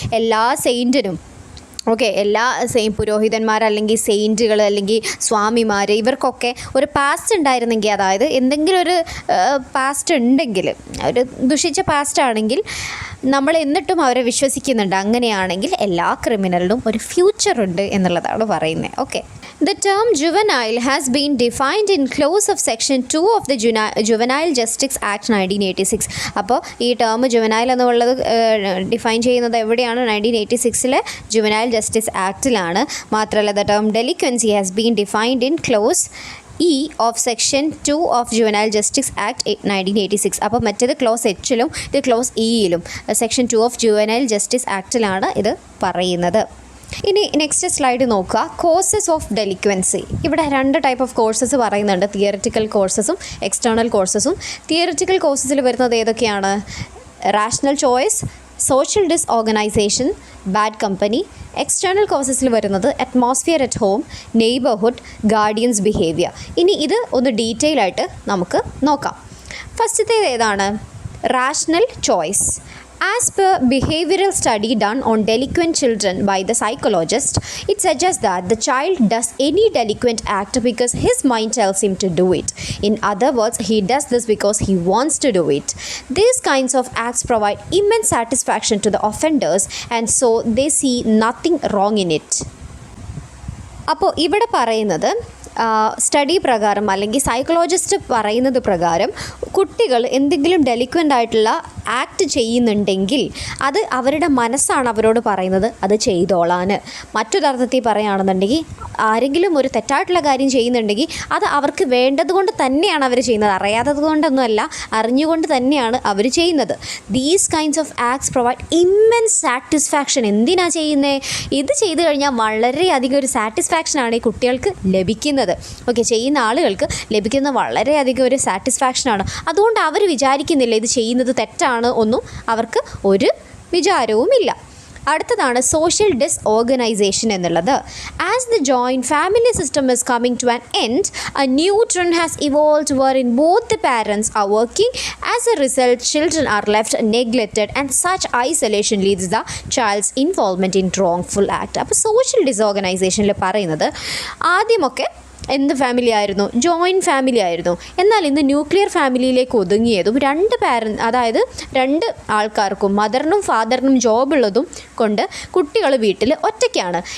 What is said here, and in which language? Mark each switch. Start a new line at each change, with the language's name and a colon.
Malayalam: എല്ലാ സെയിൻറ്റിനും എല്ലാ പുരോഹിതന്മാർ അല്ലെങ്കിൽ സെയിൻറ്റുകൾ അല്ലെങ്കിൽ സ്വാമിമാർ ഇവർക്കൊക്കെ ഒരു പാസ്റ്റ് ഉണ്ടായിരുന്നെങ്കിൽ, അതായത് എന്തെങ്കിലും ഒരു പാസ്റ്റ് ഉണ്ടെങ്കിൽ, ഒരു ദുഷിച്ച പാസ്റ്റ് ആണെങ്കിൽ നമ്മൾ എന്നിട്ടും അവരെ വിശ്വസിക്കുന്നുണ്ട്. അങ്ങനെയാണെങ്കിൽ എല്ലാ ക്രിമിനലിനും ഒരു ഫ്യൂച്ചർ ഉണ്ട് എന്നുള്ളതാണ് പറയുന്നത്.
English: Okay, the term juvenile has been defined in clause of section 2 of the Juvenile Justice Act 1986.
Malayalam: അപ്പോൾ ഈ ടേം ജുവനൈൽ എന്നുള്ളത് ഡിഫൈൻ ചെയ്യുന്നത് എവിടെയാണ്? 1986 ജുവനൈൽ ജസ്റ്റിസ് ആക്ടിലാണ്. മാത്രമല്ല
English: the term delinquency has been defined in clause E of section 2 of Juvenile Justice Act 1986.
Malayalam: അപ്പോൾ മറ്റേത് close എച്ചിലും ഇത് close ഇയിലും section 2 of juvenile justice ആക്ടിലാണ് ഇത് പറയുന്നത്. ഇനി നെക്സ്റ്റ് സ്ലൈഡ് നോക്കുക. Courses of delinquency. ഇവിടെ 2 ടൈപ്പ് ഓഫ് കോഴ്സസ് പറയുന്നുണ്ട്, തിയറിറ്റിക്കൽ കോഴ്സസും എക്സ്റ്റേണൽ കോഴ്സസും. തിയറിറ്റിക്കൽ കോഴ്സസിൽ വരുന്നത് ഏതൊക്കെയാണ്? Rational choice, social ഡിസ്ഓർഗനൈസേഷൻ, bad company. External കോഴ്സസിൽ വരുന്നത് atmosphere at home, neighbourhood, guardians behaviour. ഇനി ഇത് ഒന്ന് ഡീറ്റെയിൽ ആയിട്ട് നമുക്ക് നോക്കാം. ഫസ്റ്റത്തേത് ഏതാണ്? Rational choice.
English: As per behavioral study done on delinquent children by the psychologist, it suggests that the child does any delinquent act because his mind tells him to do it. In other words, he does this because he wants to do it. These kinds of acts provide immense satisfaction to the offenders, and so they see nothing wrong in it.
Malayalam: അപ്പോൾ ഇവിടെ പറയുന്നത് study പ്രകാരം അല്ലെങ്കിൽ psychologist പറയുന്നത് പ്രകാരം കുട്ടികൾ എന്തെങ്കിലും delinquent ആയിട്ടുള്ള ആക്ട് ചെയ്യുന്നുണ്ടെങ്കിൽ അത് അവരുടെ മനസ്സാണ് അവരോട് പറയുന്നത് അത് ചെയ്തോളാൻ. മറ്റൊരർത്ഥത്തിൽ പറയുകയാണെന്നുണ്ടെങ്കിൽ ആരെങ്കിലും ഒരു തെറ്റായിട്ടുള്ള കാര്യം ചെയ്യുന്നുണ്ടെങ്കിൽ അത് അവർക്ക് വേണ്ടതുകൊണ്ട് തന്നെയാണ് അവർ ചെയ്യുന്നത്, അറിയാത്തത് കൊണ്ടൊന്നുമല്ല, അറിഞ്ഞുകൊണ്ട് തന്നെയാണ് അവർ ചെയ്യുന്നത്.
English: These kinds of acts provide immense satisfaction.
Malayalam: എന്തിനാണ് ചെയ്യുന്നത്? ഇത് ചെയ്തു കഴിഞ്ഞാൽ വളരെയധികം ഒരു സാറ്റിസ്ഫാക്ഷനാണ് ഈ കുട്ടികൾക്ക് ലഭിക്കുന്നത്. ഓക്കെ, ചെയ്യുന്ന ആളുകൾക്ക് ലഭിക്കുന്ന വളരെയധികം ഒരു സാറ്റിസ്ഫാക്ഷനാണ്. അതുകൊണ്ട് അവർ വിചാരിക്കുന്നില്ല ഇത് ചെയ്യുന്നത് തെറ്റാണ് ഒന്നും അവർക്ക് ഒരു വിചാരവുമില്ല. അടുത്തതാണ് സോഷ്യൽ ഡിസ്ഓർഗനൈസേഷൻ എന്നുള്ളത്.
English: As the joint family system is coming to an end, a new trend has evolved wherein both the parents are working. As a result, children are left neglected and such isolation leads the child's involvement in wrongful act.
Malayalam: അപ്പോൾ social ഡിസോർഗനൈസേഷനിൽ പറയുന്നത് ആദ്യമൊക്കെ എന്ത് family ആയിരുന്നു? Joint family ആയിരുന്നു. എന്നാൽ ഇന്ന് nuclear ഫാമിലിയിലേക്ക് ഒതുങ്ങിയതും അതായത് രണ്ട് ആൾക്കാർക്കും മദറിനും ഫാദറിനും ജോബുള്ളതും കൊണ്ട് കുട്ടികൾ വീട്ടിൽ ഒറ്റയ്ക്കാണ്.